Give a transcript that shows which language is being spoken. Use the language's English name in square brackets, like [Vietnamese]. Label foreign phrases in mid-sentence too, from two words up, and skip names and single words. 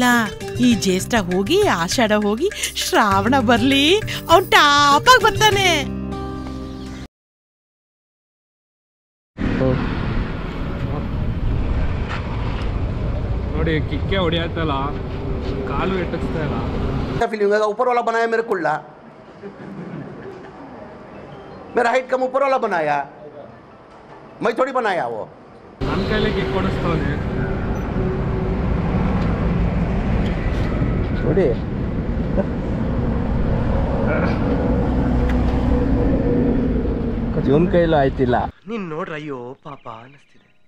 [Kannada] ಈ ಜ್ಯೇಷ್ಠ ಹೋಗಿ ಆಷಾಢ ಹೋಗಿ ಶ್ರಾವಣ ಬರ್ಲಿ, ಅವನ್ ಟಾಪಾಗಿ ಬರ್ತಾನೆ. ನೋಡಿ ಕಿಕ್ಕೆ ಹೊಡಿಯತ್ತಲ್ಲ, ಕಾಲು ಎಟ್ಟಿಸ್ತಾ ಇಲ್ಲ. [Hindi] फीलिंग होगा ऊपर वाला बनाया मेरे कुल्ला, मेरा हाइट कम ऊपर वाला बनाया, मैं थोड़ी बनाया वो. [Kannada] ನನ್ನ ಕೈಲಿ ಕಿಕ್ ಹೊಡಿಸ್ತಾನೆ ನೋಡಿ, ಇವನ್ ಕೈಲೂ ಆಯ್ತಿಲ್ಲ. ನೀನ್ ನೋಡ್ರ ಅಯ್ಯೋ ಪಾಪ ಅನಿಸ್ತಿದೆ.